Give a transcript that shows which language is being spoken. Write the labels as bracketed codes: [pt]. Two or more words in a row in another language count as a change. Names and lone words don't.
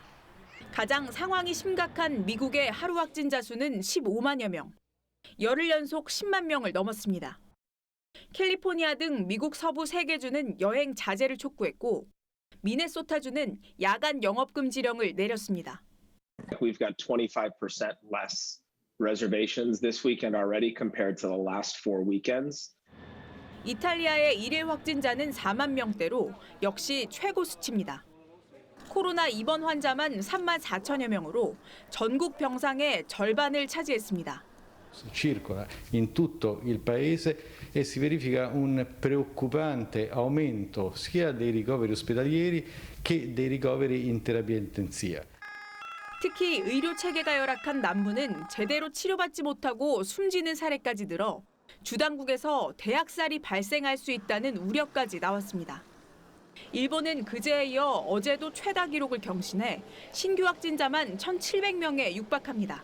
[ko] 가장 상황이 심각한 미국의 하루 확진자 수는 15만여 명. 열흘 연속 10만 명을 넘었습니다. 캘리포니아 등 미국 서부 3개 주는 여행 자제를 촉구했고 미네소타주는 야간 영업 금지령을 내렸습니다. [en] We've got 25% less reservations this weekend already compared to the last 4 weekends. [ko] 이탈리아의 일일 확진자는 4만 명대로 역시 최고 수치입니다. 코로나 입원 환자만 3만 4천여 명으로 전국 병상의 절반을 차지했습니다. [it] Circola in tutto il paese e si verifica un preoccupante aumento sia dei ricoveri ospedalieri che dei ricoveri in terapia intensiva. [ko] 특히 의료 체계가 열악한 남부는 제대로 치료받지 못하고 숨지는 사례까지 늘어 주당국에서 대학살이 발생할 수 있다는 우려까지 나왔습니다. 일본은 그제에 이어 어제도 최다 기록을 경신해 신규 확진자만 1,700명에 육박합니다.